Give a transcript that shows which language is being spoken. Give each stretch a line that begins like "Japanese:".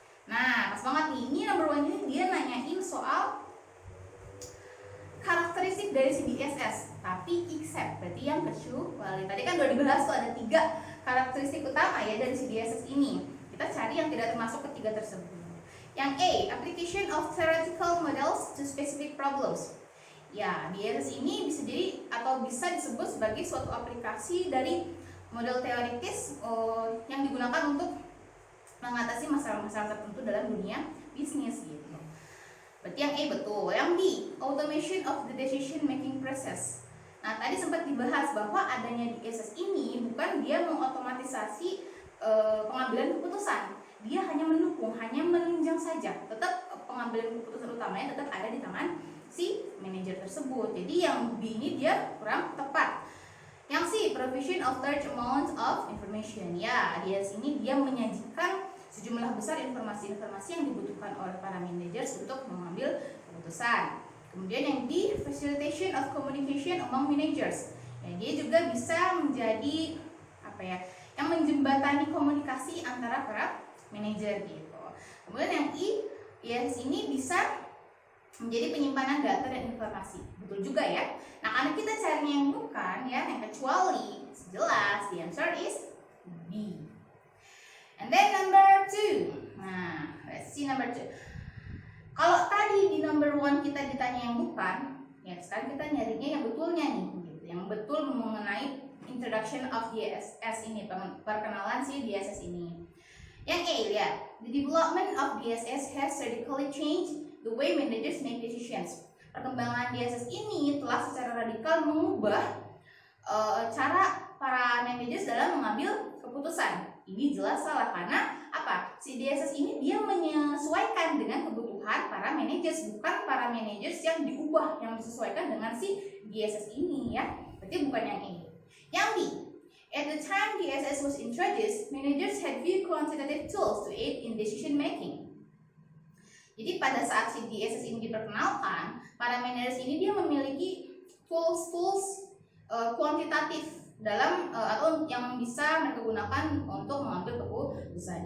Indonesian: Nah, pas banget nih, ini number 1 ini dia nanyain soal karakteristik dari si DSS, tapi except berarti yang kecuali. Tadi kan udah dibahas tuh ada 3 karakteristik utama ya dari si DSS ini. Kita cari yang tidak termasuk ketiga tersebut. Yang A,
English: application of theoretical models to specific problems.
Indonesian: Ya, DSS ini bisa jadi atau bisa disebut sebagai suatu aplikasi dari model teoritis yang digunakan untuk mengatasi masalah-masalah tertentu dalam dunia bisnis gitu. Berarti yang A betul. Yang B,
English: automation of the decision making process.
Indonesian: Nah, tadi sempat dibahas bahwa adanya DSS ini bukan dia mengotomatisasi pengambilan keputusan. Dia hanya mendukung, hanya menunjang saja. Tetap pengambilan keputusan utamanya tetap ada di tangan si manajer tersebut. Jadi yang B ini dia kurang tepat. Yang C,
English: provision of large amount of information.
Indonesian: Ya, dia sini dia menyajikan sejumlah besar informasi-informasi yang dibutuhkan oleh para managers untuk mengambil keputusan. Kemudian yang D,
English: facilitation of communication among managers.
Indonesian: Ya, dia juga bisa menjadi yang menjembatani komunikasi antara para manajer gitu. Kemudian yang I, ya sini bisa menjadi penyimpanan data dan informasi. Betul juga ya. Nah, karena kita carinya yang bukan ya, yang kecuali, jelas
English: the answer is B. And then number 2.
Indonesian: Nah,
English: let's see number 2.
Indonesian: Kalau tadi di number 1 kita ditanya yang bukan, ya sekarang kita nyarinya yang betulnya nih gitu. Yang betul mengenai introduction of DSS ini, perkenalan si DSS ini. Yang A, lihat,
English: the development of DSS has radically changed the way managers make decisions.
Indonesian: Perkembangan DSS ini telah secara radikal mengubah cara para managers dalam mengambil keputusan. Ini jelas salah karena apa? Si DSS ini dia menyesuaikan dengan kebutuhan kebutuhan para managers, bukan para managers yang diubah, yang disesuaikan dengan si DSS ini ya. Berarti bukan yang A.
English: Yang B, at the time DSS was introduced, managers had few quantitative tools to aid in decision making.
Indonesian: Jadi pada saat si DSS ini diperkenalkan, para managers ini dia memiliki tools kuantitatif dalam atau yang bisa mereka gunakan untuk mengambil keputusan.